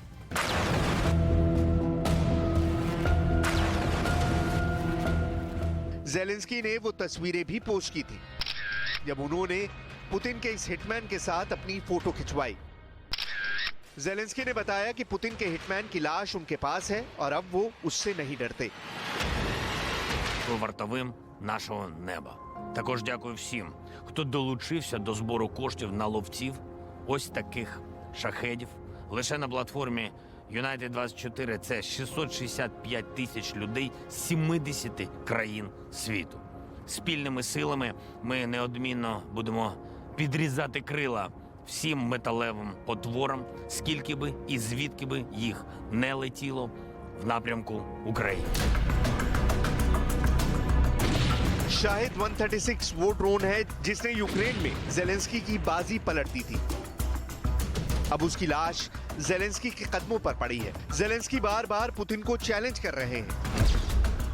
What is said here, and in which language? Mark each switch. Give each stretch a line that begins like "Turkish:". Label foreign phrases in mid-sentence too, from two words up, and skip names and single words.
Hindi: ज़ेलेंस्की ने वो तस्वीरें भी पोस्ट की थी जब उन्होंने पुतिन के इस हिटमैन के साथ अपनी फोटो खिंचवाई। ज़ेलेंस्की ने बताया कि पुतिन के हिटमैन की लाश उनके पास है और अब वो उससे नहीं डरते।
Ukrainian: Вартовим нашого неба. Також дякую всім, хто долучився до збору коштів на ловців ось таких шахедів. Лише на платформі United 24 це 665 тисяч людей з 70 країн світу. Спільними силами ми неодмінно будемо підрізати крила всім металевим потворам, скільки би і звідки би їх не летіло в напрямку України.
Hindi: शाहिद 136 वो ड्रोन है जिसने यूक्रेन में ज़ेलेंस्की की बाजी पलट दी थी। अब उसकी लाश ज़ेलेंस्की के कदमों पर पड़ी है। ज़ेलेंस्की बार बार पुतिन को चैलेंज कर रहे हैं।